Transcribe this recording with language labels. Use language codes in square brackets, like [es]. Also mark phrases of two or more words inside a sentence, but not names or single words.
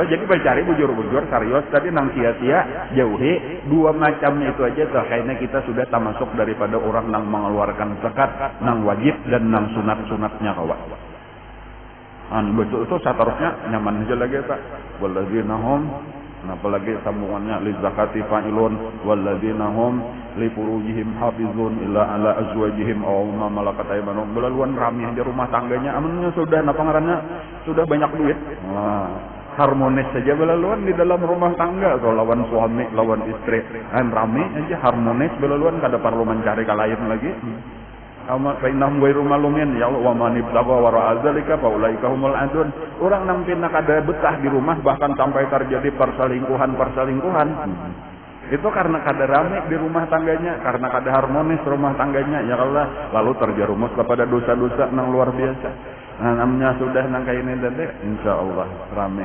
[bjn] Jadi becari bujur-bujur serius tadi nang sia-sia jauhi 2 macam itu aja. Kayaknya kita sudah termasuk daripada orang nang mengeluarkan zakat, nang wajib dan nang sunat-sunatnya kawan. Betul itu seterusnya nyaman aja lagi tak. [ar] والذين هم, [id] apalagi sambungannya [ar] للزكاة فاعلون والذين هم لفروجهم حافظون إلا على أزواجهم أو ما ملكت أيمانهم. [bjn] Belaluan rami aja rumah tangganya, amannya sudah napa ngarannya sudah banyak duit. Harmonis saja belaluan di dalam rumah tangga. Kalau lawan suami, lawan istri, rami aja harmonis belaluan, kada perlu mencari kalahin lagi. [ar] فإنهم غير ملومين يا الله ومن ابتغى وراء ذلك فأولئك هم العادون. [bjn] Orang nang pina kada betah di rumah bahkan sampai terjadi perselingkuhan. Itu karena kada rame di rumah tangganya, karena kada harmonis rumah tangganya. [ar] يا الله, [id] lalu terjerumus kepada dosa-dosa nang luar biasa. [bjn] Namanya sudah nang kayak ini tadi, [ar] إن شاء الله [bjn] rame.